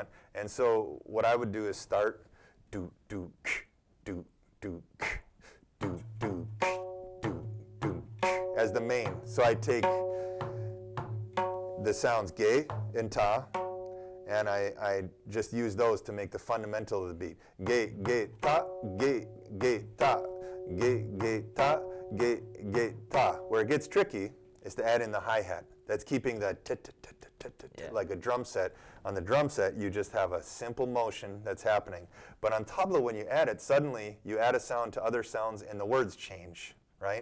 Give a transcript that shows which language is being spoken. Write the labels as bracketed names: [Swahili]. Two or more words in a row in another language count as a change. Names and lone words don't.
[English] And so what I would do is start as the main. So I take the sounds ge and ta, and I just use those to make the fundamental of the beat. Ge, ge, ta, ge, ge, ta, ge, ge, ta, ge, ge, ta. Where it gets tricky is to add in the hi-hat. That's keeping the like a drum set. On the drum set, you just have a simple motion that's happening. But on tabla, when you add it, suddenly you add a sound to other sounds and the words change, right?